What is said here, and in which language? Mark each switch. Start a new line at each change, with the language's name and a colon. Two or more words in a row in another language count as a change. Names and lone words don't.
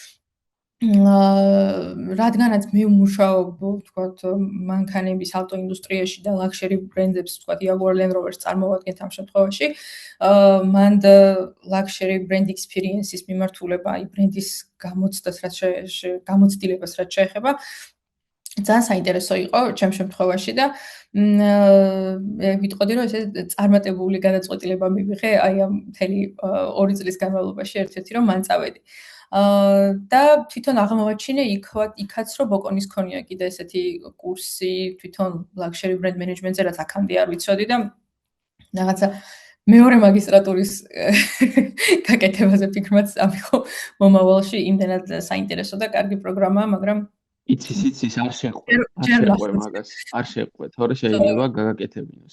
Georgian: რადგანაც მე ვმუშაობ, ვთქვათ, მანქანების ავტოინდუსტრიაში და ლაქშერი ბრენდებს, ვთქვათ, Jaguar Land Rover-ს წარმოვადგენთ ამ შემთხვევაში, მანდ
English: luxury brand experience
Georgian: მიმართულება, აი ბრენდის გამოცდას, გამოცდილებას რაც შეეხება, ძალიან საინტერესო იყო ჩემ შემთხვევაში და ვიტყოდი რომ ესე წარმატებული გადაწყვეტილება მივიღე აი ამ მთელი 2 წლის განმავლობაში ერთ-ერთი რომ მან წავედი. და თვითონ აღმოვაჩინე იქაც რომ ბოკონის ქონია კიდე ესეთი კურსი თვითონ
English: luxury brand management-
Georgian: ზე რაც აქამდე არ ვიცოდი და რაღაცა მეორე მაგისტრატურის გაკეთებაზე ფიქრმაც ამიღო მომავალში იმდენად საინტერესო და კარგი პროგრამაა, მაგრამ იცის არ შეყვე მაგას, არ შეყვე, თორე შეიძლება გაგაკეთებინოს.